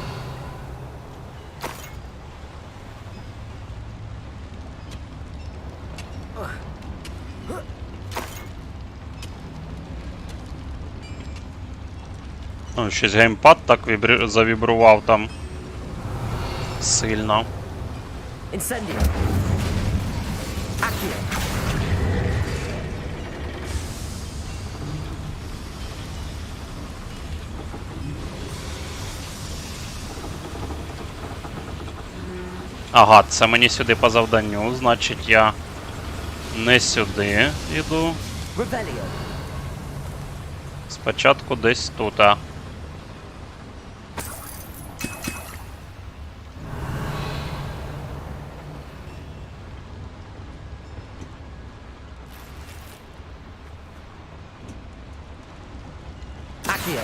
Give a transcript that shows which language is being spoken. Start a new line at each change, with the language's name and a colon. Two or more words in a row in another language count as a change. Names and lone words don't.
Ukrainian: Ну, щось геймпад так завібрував там сильно. Incendio. Accio. Ага, це мені сюди по завданню, значить я не сюди йду. Revelio. Спочатку десь тут. Accio.